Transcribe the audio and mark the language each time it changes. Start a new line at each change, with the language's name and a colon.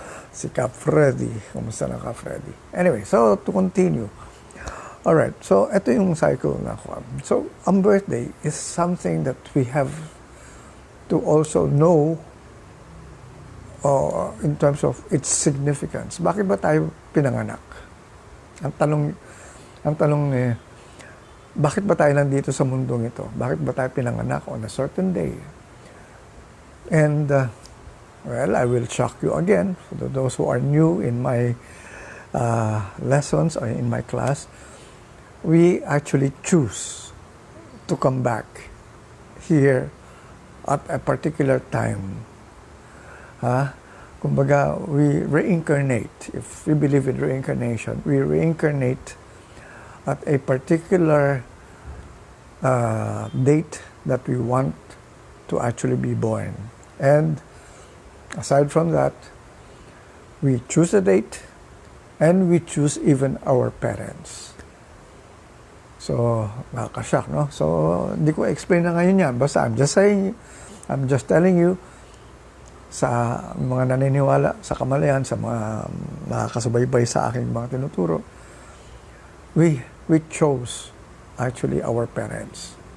Filipino: Si Cap Freddy, kumusta na Cap Freddy? Anyway,
English: so to continue.
Filipino: Alright, so ito yung cycle na ako.
English: So, ang birthday is something that we have to also know in terms of its significance.
Filipino: Bakit ba tayo pinanganak? Ang tanong bakit ba tayo nandito sa mundong ito? Bakit ba tayo pinanganak
English: on a certain day? And, well, I will shock you again, for those who are new in my lessons or in my class. We actually choose to come back here at a particular time. Kumbaga, we reincarnate. If we believe in reincarnation, we reincarnate at a particular date that we want to actually be born. And aside from that, we choose a date and we choose even our parents.
Filipino: So, nakakashock, no? So, hindi ko explain na ngayon yan.
English: Basta, I'm just telling you,
Filipino: sa mga naniniwala sa Kamalayan, sa mga nakakasubaybay sa aking mga tinuturo,
English: we chose actually our parents.